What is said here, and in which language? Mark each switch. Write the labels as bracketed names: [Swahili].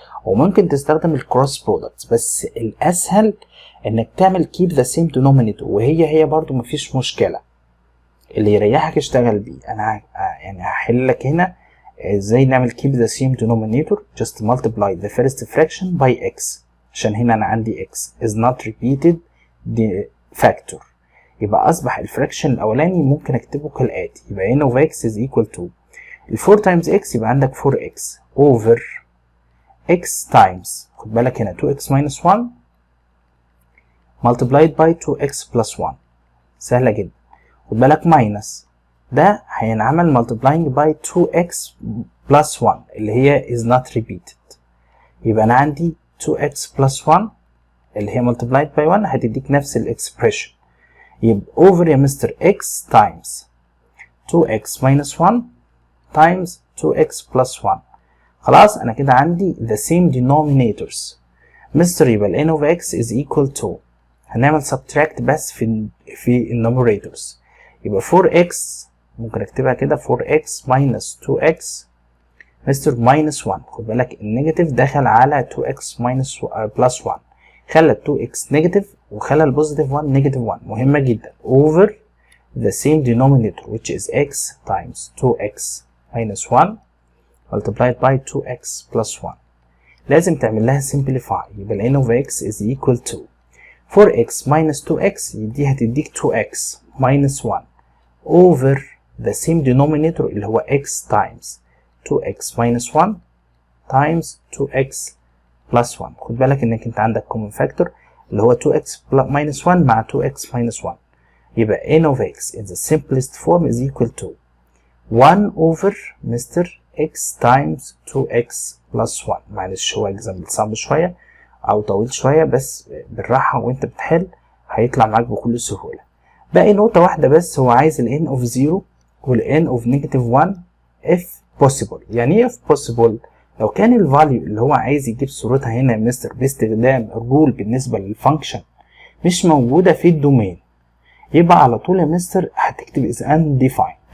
[Arabic] وممكن تستخدم الكروس برودكت، بس الاسهل انك تعمل [English] keep the same denominator، [Arabic] وهي برضو مفيش مشكلة، اللي يريحك اشتغل بيه. انا يعني هحل لك هنا ازاي نعمل [English] keep the same denominator. just multiply the first fraction by x [Arabic] عشان هنا انا عندي [English] x is not repeated the factor. [Arabic] يبقى اصبح الفراكشن الاولاني ممكن اكتبه كالاتي. [English] يبقى n of x is equal to ال 4 times x يبقى عندك 4x over x times [Arabic] خد بالك هنا [English] 2x minus 1 multiplied by 2x plus 1. [Arabic] سهلة جدا. خد بالك [English] minus [Arabic] ده هينعمل [English] multiplying by 2x plus 1 [Arabic] اللي هي [English] is not repeated. [Arabic] يبقى أنا عندي 2x plus 1 اللي هي [English] multiplied by 1 [Arabic] هتديك نفس الإكسبريشن. [English] يبقى over [Arabic] يا مستر [English] x times 2x minus 1 times 2x plus 1. [Arabic] خلاص أنا كده عندي [English] the same denominators. [Arabic] مستر يبقى ال [English] n of x is equal to، [Arabic] هنعمل subtract بس في النوميريتورز. يبقى 4x ممكن اكتبها كده 4x minus 2x مستر minus 1. خد بالك النيجاتيف دخل على [English] 2x minus plus 1 [Arabic] خلى 2x نيجاتيف وخلى البوزيتيف 1 نيجاتيف 1. مهمة جدا. [English] over the same denominator which is x times 2x minus 1 multiplied by 2x plus 1. [Arabic] لازم تعمل لها simplify. [English] يبقى ال n of x is equal to 4x minus 2x [Arabic] دي هتديك [English] 2x minus 1 over the same denominator [Arabic] اللي هو [English] x times 2x minus 1 times 2x plus 1. [Arabic] خد بالك انك انت عندك common factor اللي هو 2x minus 1 مع 2x minus 1. [English] يبقى n of x in the simplest form is equal to 1 over mister x times 2x plus 1. [Arabic] معلش هو اكزامبل صعب شوية او طويل شوية، بس بالراحة وانت بتحل هيطلع معاك بكل سهولة. باقي نقطة واحدة بس، هو عايز ال n of 0 وال n of negative 1 [English] if possible. [Arabic] يعني ايه [English] if possible؟ [Arabic] لو كان الفاليو اللي هو عايز يجيب صورتها هنا يا مستر باستخدام الرول بالنسبة للفانكشن مش موجودة في الدومين، يبقى على طول يا مستر هتكتب [English] is undefined.